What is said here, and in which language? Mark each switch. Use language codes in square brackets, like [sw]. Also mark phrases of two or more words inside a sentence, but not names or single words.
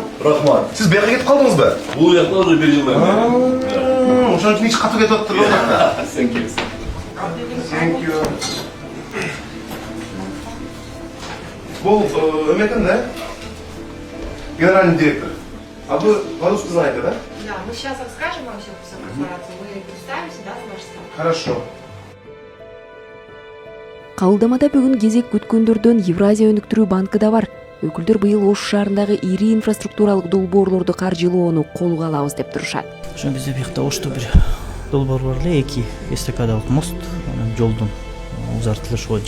[ky] Рахмат. Сиз бияка кетип калдыңызбы? Бул жакта уже 1 жылдан бери. Ошон үчүн иш катып кетип атыптыр. [en] Thank you. [ky] Бул эметен да? [ru] Генеральный директор. А вы по-русски знаете, да? Да, мы сейчас расскажем вам все про корпорацию, вы представимся, да, с вашей стороны. Хорошо. [ky] Кабылдамада бүгүн кезек күткөндөрдөн Евразия өнүктүрүү банкы да бар. Өкүлдөр быйыл Ош шаарындагы ири инфраструктуралык долбоорлорду каржылоону колго алабыз деп турушат. Ошо бизде биякта Ошто бир долбоор бар эле, 2 эстакадалык мост, анан жолдун узартылышы боюнча.